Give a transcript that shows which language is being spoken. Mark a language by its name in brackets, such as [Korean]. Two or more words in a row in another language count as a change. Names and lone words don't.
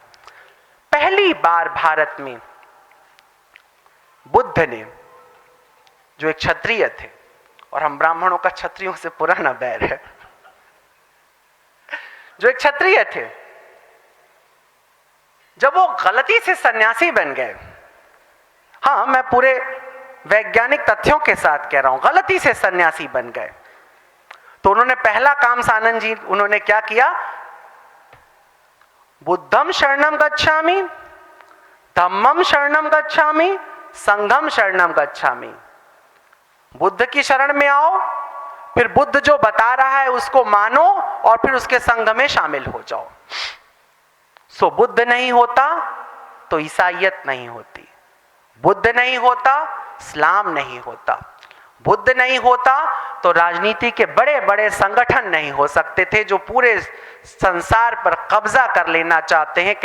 [Hindi] पहली बार भारत में बुद्ध ने, जो एक क्षत्रिय थे, और हम ब्राह्मणों का क्षत्रियों से पुराना बैर है, जो एक क्षत्रिय थे, जब वो गलती से सन्यासी बन गए, हाँ मैं पूरे वैज्ञानिक तथ्यों के साथ कह रहा हूं, गलती से सन्यासी बन गए, तो उन्होंने पहला काम, सानंद जी, उन्होंने क्या किया? [Pali] बुद्धम शरणम गच्छामि, धम्मम शरणम गच्छामि, संघम शरणम गच्छामि। [Hindi] बुद्ध की शरण में आओ, फिर बुद्ध जो बता रहा है उसको मानो, और फिर उसके संघ में शामिल हो जाओ। सो बुद्ध नहीं होता तो ईसाईयत नहीं होती, बुद्ध नहीं होता इस्लाम नहीं होता, बुद्ध नहीं होता तो राजनीति के बड़े बड़े संगठन नहीं हो सकते थे जो पूरे संसार पर कब्जा कर लेना चाहते हैं।